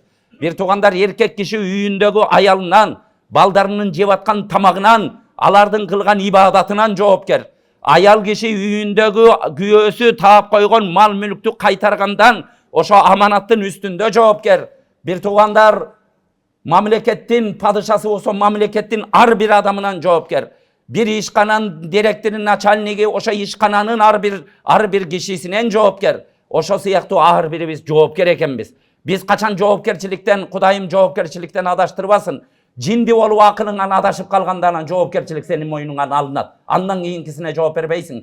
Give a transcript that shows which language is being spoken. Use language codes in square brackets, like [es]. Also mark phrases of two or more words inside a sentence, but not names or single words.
[ky] Бир туугандар, эркек киши үйүндөгү аялынан, балдарынын жеп аткан тамагынан, алардын кылган ибадатынан жоопкер. Аял киши үйүндөгү күйөөсү таап койгон мал мүлктү кайтаргандан ошо аманаттын үстүндө жоопкер. Бир туугандар, мамлекеттин падышасы болсо мамлекеттин ар бир адамынан жоопкер. Bir işkananın direktörünün начальниги ошо ишкананын ар бир кишисинен жоопкер. Ошо сыяктуу ар бирибиз жоопкер экенбиз. Биз качан жоопкерчиликтен, Кудайым жоопкерчиликтен адаштырбасын. Жинди болуп акылыңан адашып калгандан жоопкерчилик сенин мойнуңан алынат. Андан кийинкисине жооп бербейсиң.